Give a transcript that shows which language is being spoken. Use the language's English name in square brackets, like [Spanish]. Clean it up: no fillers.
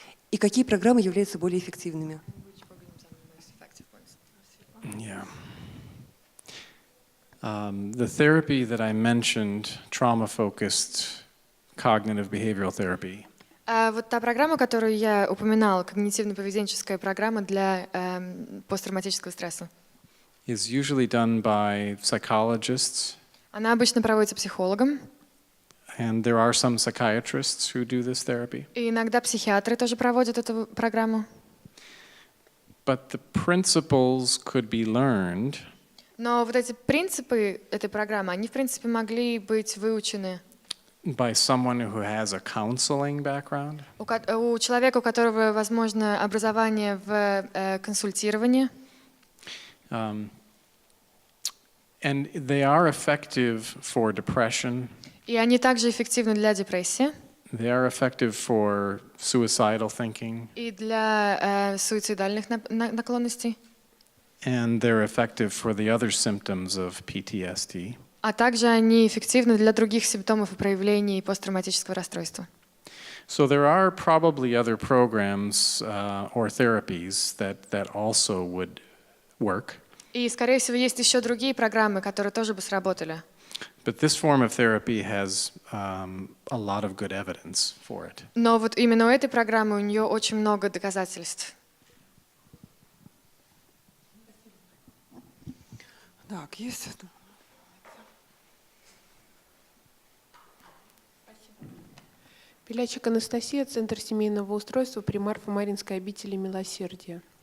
[Russian] И какие программы являются более эффективными? [English] Yeah. The therapy that I mentioned, trauma-focused cognitive behavioral therapy, [Russian] Вот та программа, которую я упоминала, когнитивно-поведенческая программа для посттравматического стресса. [English] is usually done by psychologists, [Russian] Она обычно проводится психологом, [English] and there are some psychiatrists who do this therapy. [Russian] и иногда психиатры тоже проводят эту программу. [English] But the principles could be learned [Russian] Но вот эти принципы этой программы, они, в принципе, могли быть выучены [English] by someone who has a counseling background. [Russian] у человека, у которого, возможно, образование в консультировании. [English] And they are effective for depression. [Russian] И они также эффективны для депрессии [English] They are effective for suicidal thinking. [Russian] и для суицидальных наклонностей, [English] And they're effective for the other symptoms of PTSD. [Russian] а также они эффективны для других симптомов и проявлений посттравматического расстройства. [English] So there are probably other programs or therapies that also would work. [Russian] И, скорее всего, есть еще другие программы, которые тоже бы сработали. [English] But this form of therapy has a lot of good evidence for it. [Russian] Но вот именно у этой программы у нее очень много доказательств. Так, есть это? Пилячик Анастасия, Центр семейного устройства при Марфо-Маринской обители милосердия.